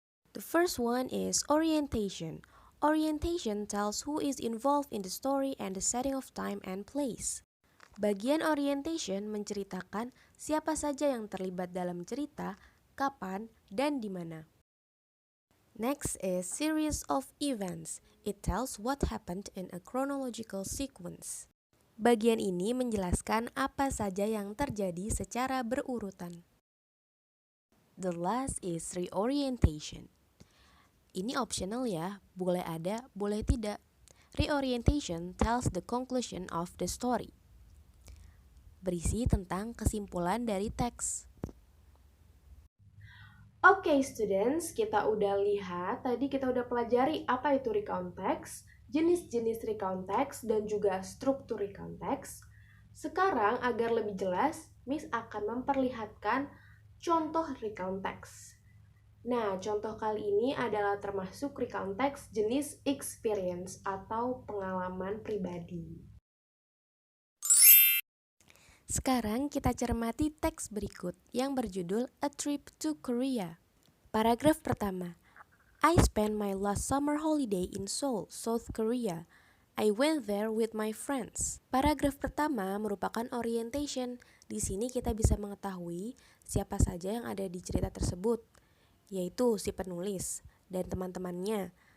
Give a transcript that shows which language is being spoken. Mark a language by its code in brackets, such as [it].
[en] The first one is orientation. Orientation tells who is involved in the story and the setting of time and place. [id] Bagian orientation menceritakan siapa saja yang terlibat dalam cerita, kapan, dan di mana. [en] Next is series of events. It tells what happened in a chronological sequence. [id] Bagian ini menjelaskan apa saja yang terjadi secara berurutan. [en] The last is reorientation. [id] Ini optional ya, boleh ada, boleh tidak. [en] Reorientation tells the conclusion of the story. [id] Berisi tentang kesimpulan dari teks. Oke students, kita udah lihat, tadi kita udah pelajari apa itu recount text, jenis-jenis recount text, dan juga struktur recount text. Sekarang, agar lebih jelas, Miss akan memperlihatkan contoh recount text. Nah, contoh kali ini adalah termasuk recount text jenis experience atau pengalaman pribadi. Sekarang kita cermati teks berikut yang berjudul A Trip to Korea. Paragraf pertama. [en] I spent my last summer holiday in Seoul, South Korea. I went there with my friends. [id] Paragraf pertama merupakan orientation. Di sini kita bisa mengetahui siapa saja yang ada di cerita tersebut, yaitu si penulis dan teman-temannya.